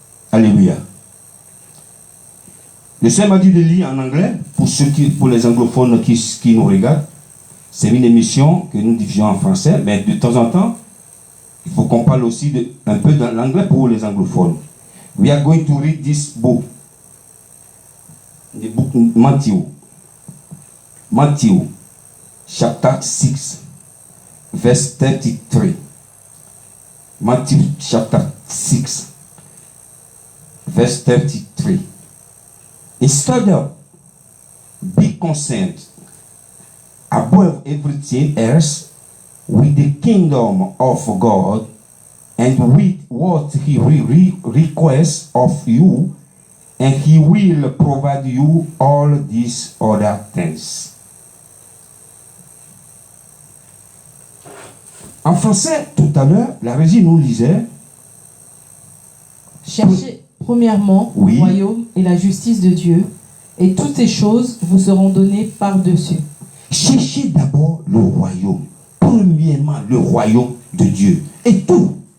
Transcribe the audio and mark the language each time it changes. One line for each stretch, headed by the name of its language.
French: Alléluia. Le Seigneur m'a dit de lire en anglais, pour les anglophones qui nous regardent. C'est une émission que nous diffusons en français, mais de temps en temps, il faut qu'on parle aussi un peu dans l'anglais pour les anglophones.
English: We are going to read this book. The book Matthew, chapter 6, verse 33. Matthew chapter 6, verse 33. Instead of be concerned above everything else with the kingdom of God and with what He requests of you, and He will provide you all these other things.
French: En français, tout à l'heure, la régie nous lisait. Cherchez premièrement le royaume et la justice de Dieu, et toutes ces choses vous seront données par-dessus. Cherchez d'abord le royaume. Premièrement, le royaume de Dieu. Et tout.